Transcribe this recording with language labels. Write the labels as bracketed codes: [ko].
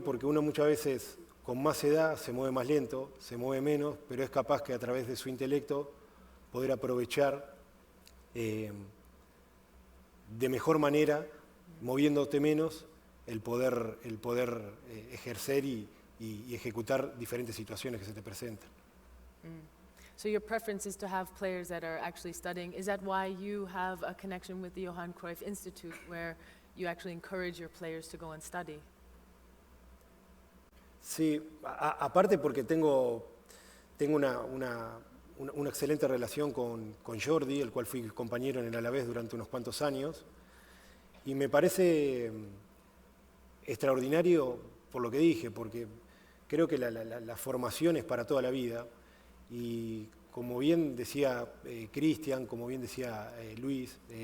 [es] Porque uno muchas veces con más edad se mueve más lento, se mueve menos, pero es capaz que a través de su intelecto poder aprovechar de mejor manera, moviéndote menos, el poder ejercer y ejecutar diferentes situaciones que se te presentan. [en] So your preference is to have players that are actually studying. Is that why you have a connection with the Johan Cruyff Institute, where you actually encourage your players to go and study? [es] Sí, aparte porque tengo una excelente relación con Jordi, el cual fui compañero en el Alavés durante unos cuantos años, y me parece extraordinario por lo que dije, porque creo que la formación es para toda la vida, y como bien decía Cristian, como bien decía Luis,